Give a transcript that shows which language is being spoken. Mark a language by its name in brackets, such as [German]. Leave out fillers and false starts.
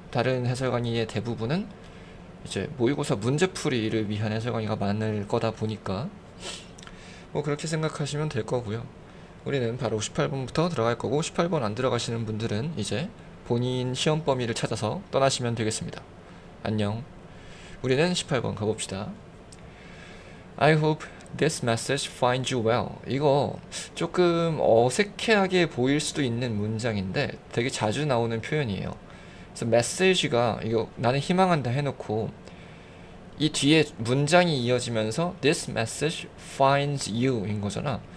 [Korean] 다른 해설 강의의 대부분은 이제 모의고사 문제풀이를 위한 해설 강의가 많을 거다 보니까 뭐 그렇게 생각하시면 될 거고요. 우리는 바로 18번부터 들어갈 거고 18번 안 들어가시는 분들은 이제 본인 시험 범위를 찾아서 떠나시면 되겠습니다. 안녕. 우리는 18번 가봅시다. [English] I hope this message finds you well. [Korean] 이거 조금 어색하게 보일 수도 있는 문장인데 되게 자주 나오는 표현이에요. 그래서 메시지가 이거 나는 희망한다 해놓고 이 뒤에 문장이 이어지면서 [English] this message finds you [Korean] 인 거잖아.